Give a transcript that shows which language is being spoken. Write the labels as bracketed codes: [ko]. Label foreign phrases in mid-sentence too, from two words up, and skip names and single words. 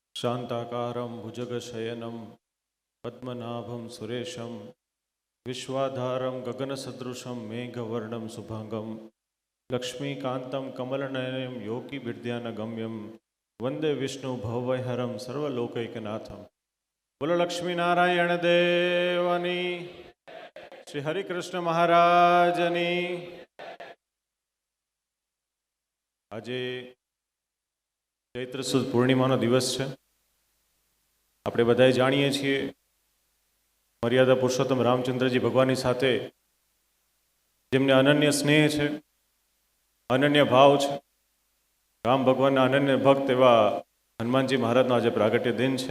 [sa] शांताकारं भुजगशयनं पद्मनाभं सुरेशं विश्वाधारं गगनसदृशं मेघवर्णं शुभांगं लक्ष्मीकान्तं कमलनयनं योगिभिर्ध्यानगम्यं वंदे विष्णु भवभयहरं सर्वलोकैकनाथं। [gu] બોલો લક્ષ્મીનારાયણ દેવની, શ્રી હરિકૃષ્ણ મહારાજની। આજે ચૈત્ર સુદ પૂર્ણિમાનો દિવસ છે. આપણે બધાએ જાણીએ છીએ મર્યાદા પુરુષોત્તમ રામચંદ્રજી ભગવાનની સાથે જેમને અનન્ય સ્નેહ છે, અનન્ય ભાવ છે, રામ ભગવાનના અનન્ય ભક્ત એવા હનુમાનજી મહારાજનો આજે પ્રાગટ્ય દિન છે.